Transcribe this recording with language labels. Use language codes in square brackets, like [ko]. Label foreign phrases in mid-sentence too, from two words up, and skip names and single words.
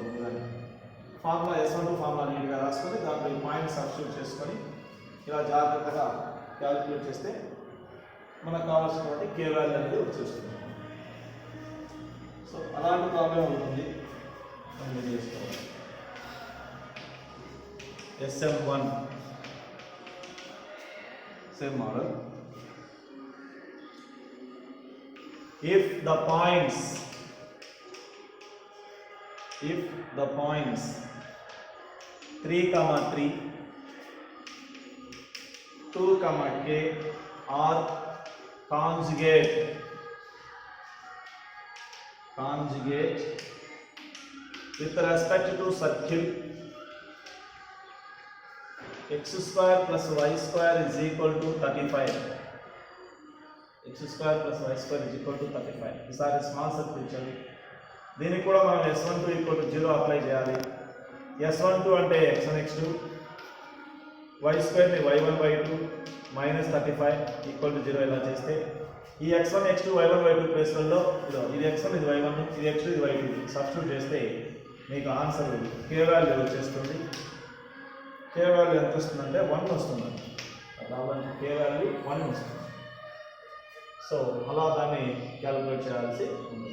[te] ముందుగానే ఫార్ములా S12 ఫార్ములా నీట్గా రాసుకొని దాంట్లో ఈ పాయింట్ సబ్స్టిట్యూట్ చేసుకొని ఇలా జాగ్రత్తగా క్యాలిక్యులేట్ చేస్తే మనకు కావాల్సినటువంటి k వాల్యూ అనేది వచ్చేస్తుంది. సో అలాంటి ప్రాబ్లం ఉంటుంది మనం చేసుకోవాలి. [en] SM1 same model. If the points 3, 3, 2, k are conjugate with respect to circle x square plus y square is equal to 35. x square plus y square is equal to 35. [te] ఈసారి [en] small circle [te] ఇచ్చారు. దీనికి కూడా మనం S12 = 0 అప్లై చేయాలి. S12 అంటే x1 x2 y square ని y1 y2 -35 = 0 ఇలా చేస్తే ఈ x1 x2 y1 y2 ప్లేస్లలో ఇది x1 ఇది y1 ఇది x2 ఇది y2 సబ్స్టిట్యూట్ చేస్తే మీకు ఆన్సర్ k వాల్యూ వచ్చేస్తుంది. k వాల్యూ ఎంత వస్తుందంటే 1 వస్తుంది. కాబట్టి k వాల్యూ 1 వస్తుంది. సో అలా దాన్ని క్యాలిక్యులేట్ చేయాల్సి ఉంటుంది.